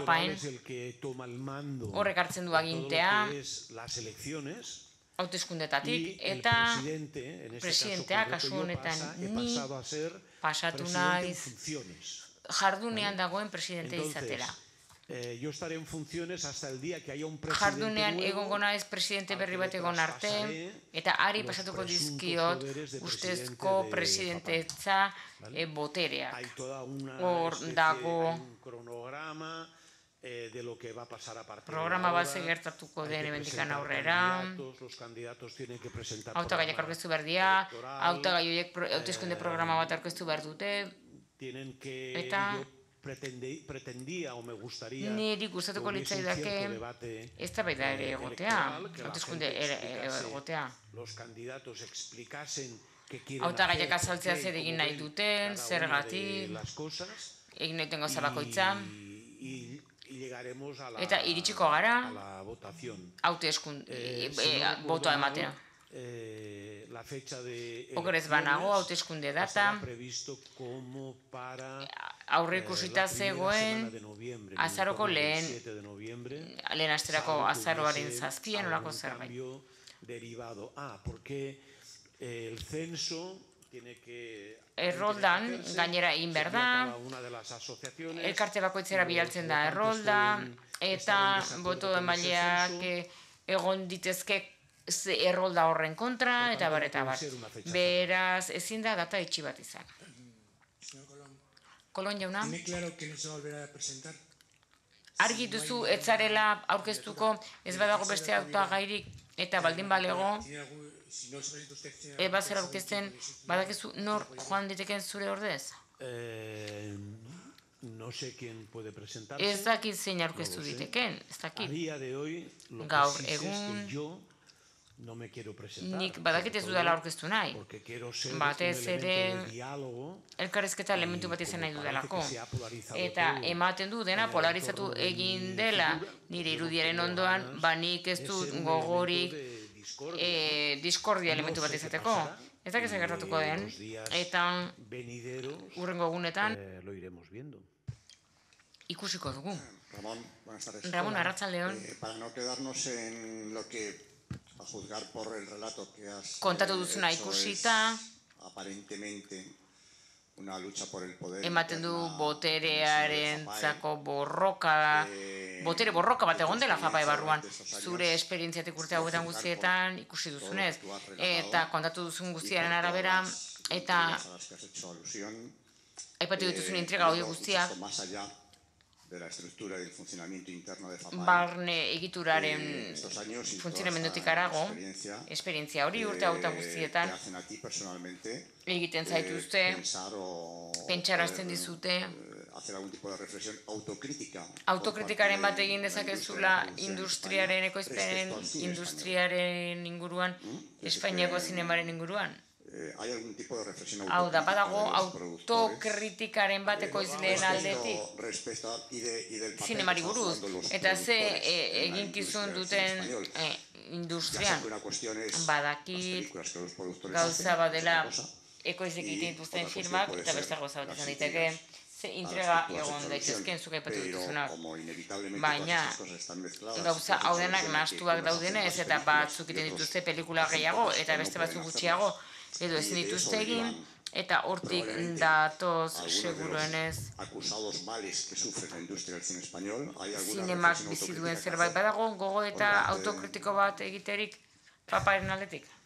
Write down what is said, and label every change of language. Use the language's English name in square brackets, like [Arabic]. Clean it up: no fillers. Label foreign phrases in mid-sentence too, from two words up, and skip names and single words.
[Basque] FAPAEn [Spanish] es el que toma el mando [Basque] horrek hartzen du [Spanish] de todo lo [Basque] agintea, [Spanish] que es las elecciones. [Basque] hauteskundetatik, [Spanish] Y el [Basque] eta [Spanish] presidente, en este [Basque] presidentea, [Spanish] caso [Basque] kasu [Spanish] concreto, [Basque] honetan [Spanish] he [Basque] ni [Spanish] pasado a ser [Basque] pasatu [Spanish] presidente en [Basque] naiz [Spanish] funciones. [Basque] jardunean dagoen presidente [Spanish] Entonces, [Basque] izatera. [Spanish] yo estaré en funciones hasta el día que haya un presidente [Basque] Jardunean [Spanish] nuevo, [Basque] egongo naiz presidente berri bat egon arte, eta ari pasatuko dizkiot ustezko presidentetza botereak. [Spanish] hay toda una [Basque] Hor [Spanish] especie, [Basque] dago [Spanish] hay un cronograma de lo que va a pasar a partir [Basque] programa [Spanish] de [Basque] bat [Spanish] ahora. [Basque] gertatuko [Spanish] Hay [Basque] den [Spanish] que [Basque] hemendikan [Spanish] presentar [Basque] aurrera, [Spanish] los candidatos tienen que presentar [Basque] hautagaiak [Spanish] programa [Basque] aurkeztu behar dira, [Spanish] electoral, [Basque] hautagai horiek hauteskunde programa bat aurkeztu behar dute, [Spanish] tienen que, [Basque] eta [Spanish] yo pretendía o me gustaría [Basque] niri gustatuko [Spanish] que hubiese un [Basque] litzaidake [Spanish] cierto debate [Basque] eztabaida ere egotea, [Spanish] electoral, que la [Basque] hauteskunde [Spanish] gente explicase, [Basque] egotea. [Spanish] los candidatos explicasen qué quieren [Basque] Hautagaiak [Spanish] hacer, [Basque] azaltzea [Spanish] por qué, [Basque] zer egin [Spanish] cómo [Basque] nahi [Spanish] ven [Basque] duten, [Spanish] cada una [Basque] zergatik, [Spanish] de las cosas, [Basque] egin nahi duten gauza bakoitza, [Spanish] y llegaremos a [Basque] eta iritsiko gara [Spanish] la votación. [Basque] hauteskunde [Spanish] Si no recuerdo [Basque] botoa [Spanish] mal, [Basque] ematera. [Spanish] la fecha de [Basque] Okerez banago, hauteskunde data, [Spanish] estaba previsto como para [Basque] aurreikusita zegoen azaroko lehen asterako azaroaren zazpian olako zerbait. [Spanish] derivado. Porque el censo tiene que [Basque] Erroldan, gainera egin behar da, elkarte bakoitzera bialtzen da errolda, eta boto emaileak egon ditezke errolda horren kontra, eta bar, eta bar. Beraz, ezin da data itxi bat izan. Kolon jauna? [Spanish] ¿Tiene claro que no se volverá a presentar? [Basque] Argi duzu etzarela aurkeztuko ez badago beste hautagairik eta baldin balego bazer aurkezten badakizu nor joan diteken zure ordez? [Spanish] No sé quién puede presentarse. [Basque] Ez dakit zein aurkeztu diteken, ez [Spanish] A [Basque] dakit. [Spanish] día de hoy, lo que [Basque] Gaur [Spanish] sí sé es [Basque] egun [Spanish] que yo no me quiero presentar. [Basque] nik badakit ez dudala aurkeztu nahi. [Spanish] Porque quiero ser un [Basque] Batez [Spanish] elemento [Basque] ere [Spanish] de diálogo. [Basque] elkarrizketa elementu bat izan nahi dudalako. [Spanish] Se ha polarizado [Basque] Eta [Spanish] todo. [Basque] ematen du dena polarizatu egin dela nire irudiaren ondoan, nik ez dut gogorik diskordia elementu bat izateko. Ez dakit zer gertatuko den, eta hurrengo egunetan [Spanish] Lo iremos viendo. [Basque] ikusiko dugu. [Spanish] Ramón, buenas tardes. [Basque] Ramón, arratsaldeon. [Spanish] Para no quedarnos en lo que, a juzgar por el relato que has [Basque] Kontatu duzuna [Spanish] hecho, [Basque] ikusita, [Spanish] es aparentemente una lucha por el poder. [Basque] ematen du [Spanish] interna [Basque] boterearentzako borroka, botere borroka bat egon dela FAPAE barruan. Zure esperientziatik urte hauetan guztietan ikusi duzunez, eta kontatu duzun guztiaren arabera, eta [Spanish] a las que has hecho alusión, [Basque] aipatu dituzun intriga hori guztiak, [Spanish] más allá de la estructura y el funcionamiento interno de FAPAE. [Basque] barne egituraren [Spanish] Estos años y toda [Basque] funtzionamendutik [Spanish] esta [Basque] arago, [Spanish] experiencia, [Basque] esperientzia hori urte hauetan guztietan, [Spanish] te hacen a ti personalmente [Basque] egiten zaituzte, [Spanish] pensar o [Basque] pentsarazten dizute, [Spanish] hacer algún tipo de reflexión autocrítica. [Basque] autokritikaren bat egin dezakezula industriaren ekoizpenen, industriaren inguruan, Espainiako zinemaren inguruan. [Spanish] Hay algún tipo de reflexión [Basque] Hau da, badago [Spanish] autocrítica de los productores [Basque] autokritikaren bat ekoizleen aldetik [Spanish] respecto y del papel [Basque] zinemari [Spanish] que están [Basque] buruz, [Spanish] jugando los [Basque] eta ze [Spanish] productores en la [Basque] eginkizun [Spanish] industria del [Basque] duten [Spanish] cine español. Ya sé [Basque] industrian. [Spanish] que una cuestión es las [Basque] Badakit [Spanish] películas que los productores [Basque] gauza [Spanish] hacen, [Basque] badela [Spanish] otra cosa. [Basque] ekoizek egiten dituzten [Spanish] otra [Basque] filmak, [Spanish] cuestión [Basque] eta [Spanish] puede [Basque] beste [Spanish] ser [Basque] gauza bat [Spanish] las [Basque] izan daiteke, [Spanish] críticas [Basque] ze intriga egon daitezkeen zuk aipatu dituzunak. Baina, gauza hau denak nahastuak daudenez, eta batzuk egiten dituzte pelikula gehiago, eta beste batzuk gutxiago, edo ezin dituzte egin, eta hortik datoz seguruenez zinemak bizi duen zerbait badago, gogo eta autokritiko bat egiterik paparen aldetik?